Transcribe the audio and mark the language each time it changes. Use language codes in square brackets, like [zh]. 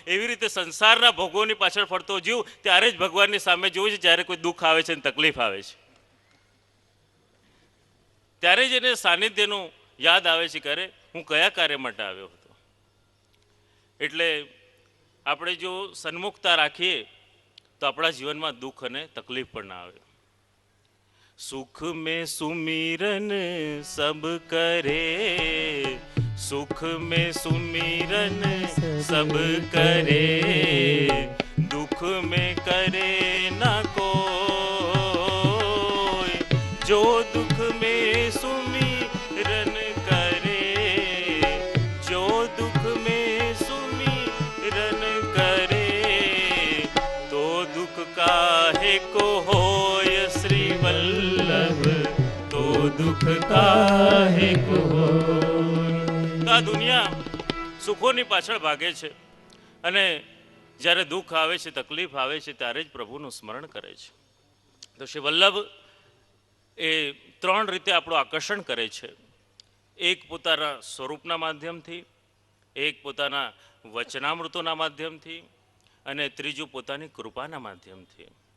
[gu] એવી રીતે સંસારના ભોગોની પાછળ ફરતો જીવ ત્યારે જ ભગવાનની સામે જોવું છે જ્યારે કોઈ દુઃખ આવે છે અને તકલીફ આવે છે, ત્યારે જ એને સાનિધ્યનું યાદ આવે છે કે અરે હું કયા કાર્ય માટે આવ્યો હતો. એટલે આપણે જો સન્મુખતા રાખીએ તો આપણા જીવનમાં દુઃખ અને તકલીફ પણ ના આવે. [hi] સુખ में सुमिरन सब करे, सुख में सुमिरन सब करे, दुख में करे ना कोई, जो दुख में सुमिरन करे, जो दुख में सुमिरन करे, तो दुख काहे को होय श्री वल्लभ, तो दुख काहे को होय. [gu] આ દુનિયા સુખોની પાછળ ભાગે છે, અને જ્યારે દુઃખ આવે છે, તકલીફ આવે છે, ત્યારે જ પ્રભુનું સ્મરણ કરે છે. તો શ્રી વલ્લભ એ 3 રીતે આપણું આકર્ષણ કરે છે. એક પોતાના સ્વરૂપના માધ્યમથી, એક પોતાના વચનામૃતોના માધ્યમથી, અને ત્રીજું પોતાની કૃપાના માધ્યમથી.